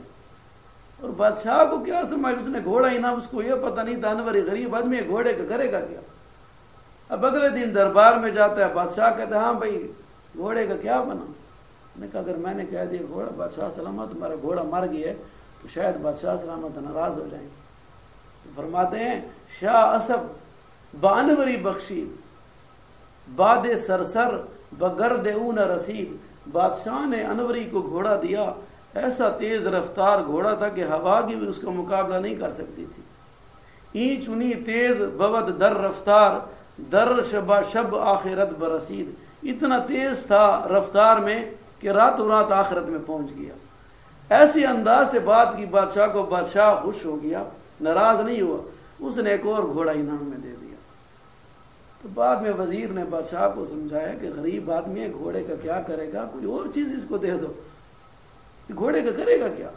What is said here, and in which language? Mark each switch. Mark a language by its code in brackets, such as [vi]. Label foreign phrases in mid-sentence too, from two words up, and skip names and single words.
[ur] اور بادشاہ کو کیا سمجھ، اس نے گھوڑا انعام، اس کو یہ پتہ نہیں تھا انوری غریب آدمی گھوڑے کا کرے گا کیا۔ اب اگلے دن دربار میں جاتا ہے، بادشاہ کہتا ہے ہاں بھائی گھوڑے کا کیا بنا؟ نے کہا اگر میں نے کہہ دیا گھوڑا، بادشاہ سلامت تمہارا گھوڑا مر گیا ہے تو شاید بادشاہ سلامت ناراض ہو جائیں۔ [fa] فرماتے ہیں شاہ اسب بانوری بخشی باد سرسر بگرد اون رسید، [ur] بادشاہ نے انوری کو گھوڑا دیا، ایسا تیز رفتار گھوڑا تھا کہ ہوا کی بھی اس کا مقابلہ نہیں کر سکتی تھی۔ [fa] این چنی تیز بود در رفتار در شب آخرت برسید، [ur] اتنا تیز تھا رفتار میں کہ راتوں رات آخرت میں پہنچ گیا۔ ایسی انداز سے بات کی بادشاہ کو، بادشاہ خوش ہو گیا، ناراض نہیں ہوا۔ اس نے ایک اور گھوڑا انعام میں دے دیا۔ تو بعد میں وزیر نے بادشاہ کو سمجھایا کہ غریب آدمی ہے، گھوڑے کا کیا کرے گا، کوئی اور چیز اس کو دے دو، گھوڑے کا کرے گا کیا؟